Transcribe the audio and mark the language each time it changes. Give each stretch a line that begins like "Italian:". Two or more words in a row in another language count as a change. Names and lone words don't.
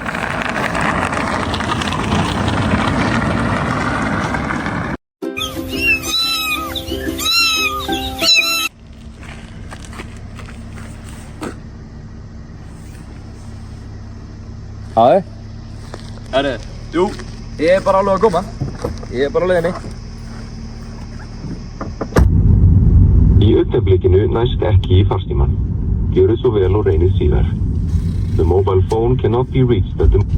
Icelandic: Hæ? Herri, jú, ég er bara alveg að koma. Ég er bara á leiðinni. Í augnablikinu næst ekki í farsímann. Gjörðu svo vel og reynið síðar.
English: The mobile phone cannot be reached at the...